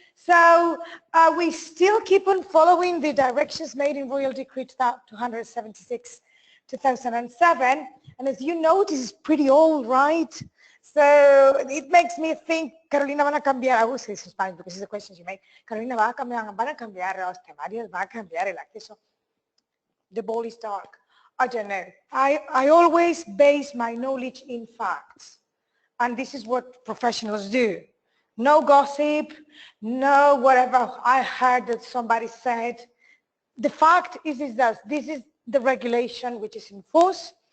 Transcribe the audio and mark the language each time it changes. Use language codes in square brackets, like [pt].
[en] So we still keep on following the directions made in Royal Decree 276, 2007, and as you know, this is pretty old, right? So it makes me think, Carolina, [es] van a cambiar, [en] I will say this in Spanish because it's a question you make. [es] Carolina, van a cambiar los temarios, van a cambiar el acceso. [en] The ball is dark. I don't know. I always base my knowledge in facts. And this is what professionals do. No gossip, no whatever I heard that somebody said. The fact is that this is the regulation which is in force.